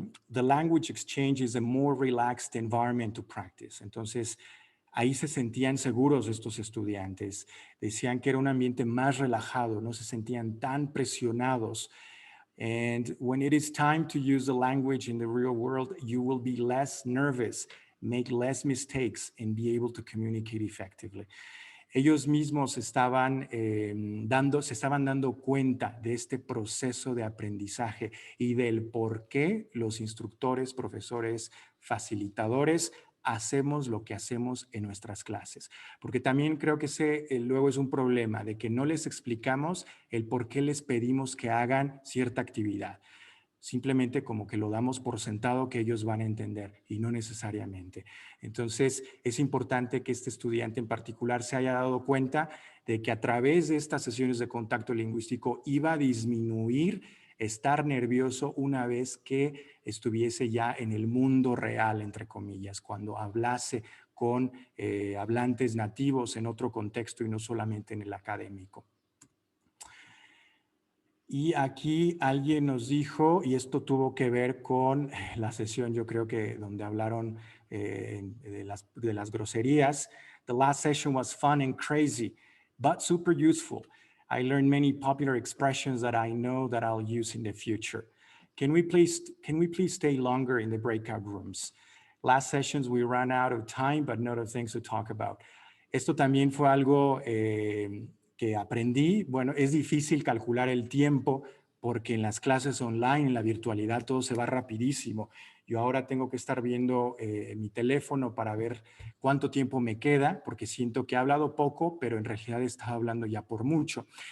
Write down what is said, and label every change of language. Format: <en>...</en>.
<en>The language exchange is a more relaxed environment to practice.</en> <es>Entonces, ahí se sentían seguros estos estudiantes. Decían que era un ambiente más relajado, no se sentían tan presionados.</es> <en>And when it is time to use the language in the real world, you will be less nervous, make less mistakes, and be able to communicate effectively.</en> <es>Ellos mismos se estaban dando cuenta de este proceso de aprendizaje y del por qué los instructores, profesores, facilitadores hacemos lo que hacemos en nuestras clases. Porque también creo que ese luego es un problema de que no les explicamos el por qué les pedimos que hagan cierta actividad. Simplemente como que lo damos por sentado que ellos van a entender, y no necesariamente. Entonces, es importante que este estudiante en particular se haya dado cuenta de que a través de estas sesiones de contacto lingüístico iba a disminuir estar nervioso una vez que estuviese ya en el mundo real, entre comillas, cuando hablase con hablantes nativos en otro contexto y no solamente en el académico. Y aquí alguien nos dijo, y esto tuvo que ver con la sesión, yo creo que donde hablaron de las groserías.</es> <en>The last session was fun and crazy, but super useful. I learned many popular expressions that I know that I'll use in the future. Can we please stay longer in the breakout rooms? Last sessions we ran out of time, but not of things to talk about.</en> <es>Esto también fue algo que aprendí. Bueno, es difícil calcular el tiempo porque en las clases online, en la virtualidad, todo se va rapidísimo. Yo ahora tengo que estar viendo mi teléfono para ver cuánto tiempo me queda, porque siento que he hablado poco, pero en realidad estaba hablando ya por mucho.</es>